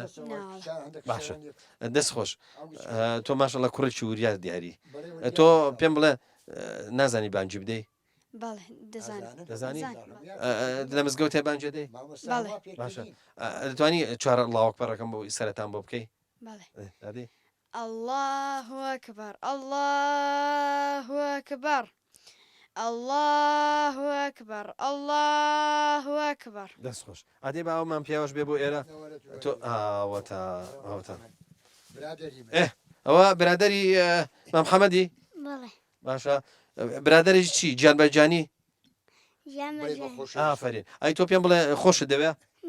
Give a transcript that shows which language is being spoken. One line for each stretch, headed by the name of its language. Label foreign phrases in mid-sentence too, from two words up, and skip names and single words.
Central Kurdish: باشە دەست خۆش تۆ ماشەڵڵە کوڕێکی وریا دیاری تۆ پێم بڵێ نازانی بانجی بدەی؟ بەڵێ دەزانی لە مزگەوتێ بانجێ دەی؟ باشە دەتوانی چوارە ئەڵڵاوەکبەرەکەم بۆ سەرەتان بۆ بکەی؟
Arabic: بەڵێ الله أكبر الله أكبر الله أكبر الله أكبر
Central Kurdish: دەست خۆش ئادێ با ئەومان پیاوەش بێ بۆ ئێرە تۆ ئاوەتە ئەوە برادەری مامحەمەدی؟ بەڵێ باشە برادەری چی گیانبەرجانی؟ گیانبەرجانی ئافرین ئەی تۆ پێم بڵێ خۆشت دەوێ؟